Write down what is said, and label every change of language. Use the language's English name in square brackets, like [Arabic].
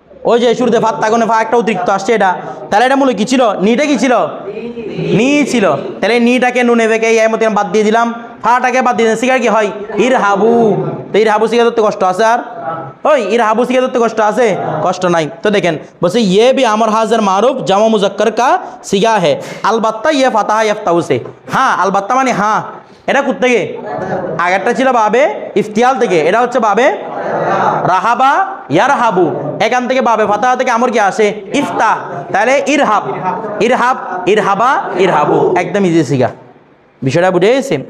[Bangla] ওই যে শুরুতে ফাত্তা গনে ফা একটা অতিরিক্ত আসছে এটা, তাহলে এটা মূলে কি ছিল? নিটা কি ছিল? নি ছিল। তাহলে নিটাকে নুনে বেঁকে এই মতো বাদ দিয়ে দিলাম, ফাটাকে বাদ দিয়ে দিলাম। শিকার কি হয়? ইর হাবু। তো ইর হাবু শিখে ধরতে কষ্ট আছে? আর ওই ইর হাবু শিখে ধরতে কষ্ট আছে? কষ্ট নাই। তো দেখেন বলছে [Hindi] ইয়ে भी अमर हाजिर मारूफ जमा मुजक्कर का सिगा है अलबत्ता ये फतह यफ्ताहु से। [Bangla] হ্যাঁ আলবাত্তা মানে হ্যাঁ, এটা কোত্থেকে? আগেরটা ছিল বাবে ইফতিয়াল থেকে, এটা হচ্ছে বাবে রাহাবা ইয়ারহাবু। এখান থেকে বাবে ফাতাহা থেকে আমর কি আসে? ইফতা। তাহলে ইরহাব, ইরহাব, ইরহাবা, ইরহাবু, একদম ইজি সিগা। বিষয়টা বুঝে গেছে?